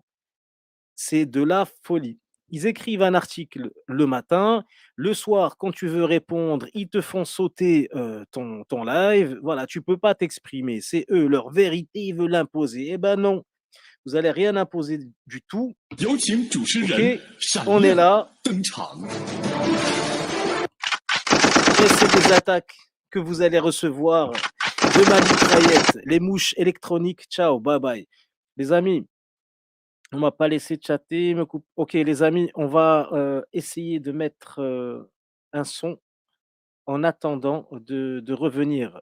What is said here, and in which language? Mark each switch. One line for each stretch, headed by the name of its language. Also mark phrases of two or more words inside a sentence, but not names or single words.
French: C'est de la folie. Ils écrivent un article le matin, le soir, quand tu veux répondre, ils te font sauter ton live. Voilà, tu peux pas t'exprimer. C'est eux, leur vérité, ils veulent l'imposer. Eh ben non, vous allez rien imposer du tout.
Chinese: 有请主持
French: Ok,
Chinese: 人闪
French: on est
Chinese: 亮
French: là
Chinese: 登场。
French: et c'est des attaques que vous allez recevoir de ma mitraillette, les mouches électroniques. Ciao, bye bye. Les amis, on m'a pas laissé chatter, me coupe. Ok, les amis, on va essayer de mettre un son en attendant de revenir.